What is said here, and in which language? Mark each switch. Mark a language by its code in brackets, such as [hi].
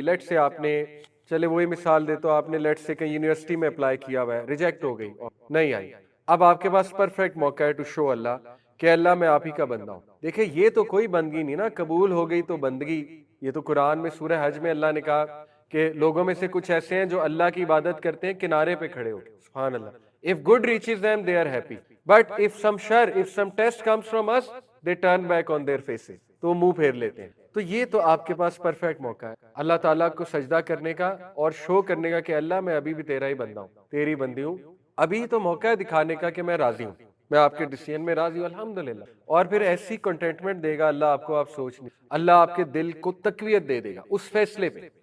[ur] Late سے آپ نے، چلے وہی مثال دے تو آپ نے لیٹ سے کہیں یونیورسٹی میں اپلائی کیا ہوا ہے، ریجیکٹ ہو گئی، نہیں آئی. اب آپ کے پاس پرفیکٹ موقع ہے [en] to show [ur] اللہ کہ اللہ میں آپ ہی کا بندہ ہوں. دیکھیں یہ تو کوئی بندگی نہیں نا، قبول ہو گئی تو بندگی. یہ تو قرآن میں سورہ حج میں اللہ نے کہا کہ لوگوں میں سے کچھ ایسے ہیں جو اللہ کی عبادت کرتے ہیں کنارے پہ کھڑے ہو. سبحان اللہ. [en] If good reaches them, they are happy. But if some shar, if some test comes from us, they turn back on their faces. [ur] تو منہ پھیر لیتے ہیں. تو یہ تو آپ کے پاس پرفیکٹ موقع ہے اللہ تعالیٰ کو سجدہ کرنے کا اور شو کرنے کا کہ اللہ میں ابھی بھی تیرا ہی بندہ ہوں، تیری بندی ہوں. ابھی تو موقع ہے دکھانے کا کہ میں راضی ہوں، میں آپ کے ڈیسیژن میں راضی ہوں الحمدللہ. اور پھر ایسی کنٹینٹمنٹ دے گا اللہ آپ کو، آپ سوچ نہیں، اللہ آپ کے دل کو تقویت دے گا اس فیصلے پہ.